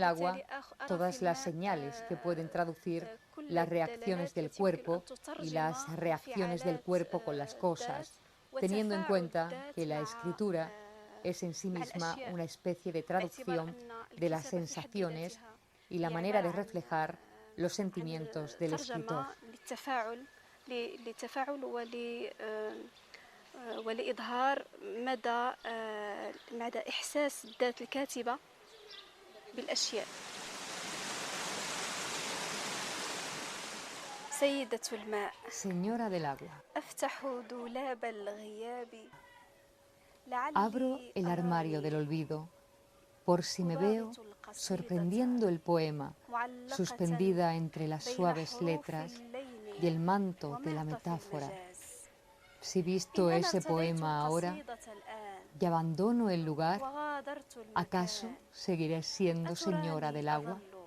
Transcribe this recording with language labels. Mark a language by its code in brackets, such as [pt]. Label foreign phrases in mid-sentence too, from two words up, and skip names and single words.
[es] agua todas las señales que pueden traducir las reacciones del cuerpo y las reacciones del cuerpo con las cosas, teniendo en cuenta que la escritura es en sí misma una especie de traducción de las sensaciones y la manera de reflejar los sentimientos del escritor. [ar] ولإظهار مدى إحساس الذات الكاتبة بالأشياء. سيدة الماء. [es] Señora del agua. [ar] أفتح دولاب الغياب. [es] Abro el armario del olvido, por si me veo sorprendiendo el poema, suspendida entre las suaves letras y el manto de la metáfora. Si visto ese poema ahora y abandono el lugar, ¿acaso seguiré siendo señora del agua?